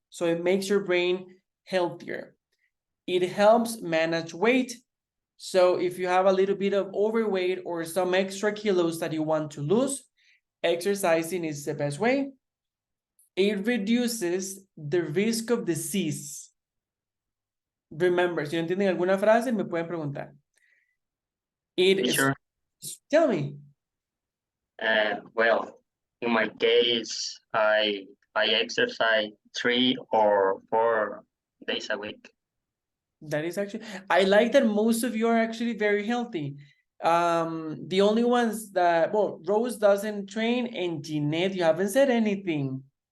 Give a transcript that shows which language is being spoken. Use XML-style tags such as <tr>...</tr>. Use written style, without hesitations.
<en>So it makes your brain healthier. It helps manage weight. So if you have a little bit of overweight or some extra kilos that you want to lose, exercising is the best way. It reduces the risk of disease.</en> <es>Remember, si no entienden alguna frase, me pueden preguntar.</es> <en>It is, Sure. tell me. Well, in my case, I exercise 3 or 4 days a week. That is actually, I like that most of you are actually very healthy. The only ones that, well, Rose doesn't train, and Jeanette, you haven't said anything.</en>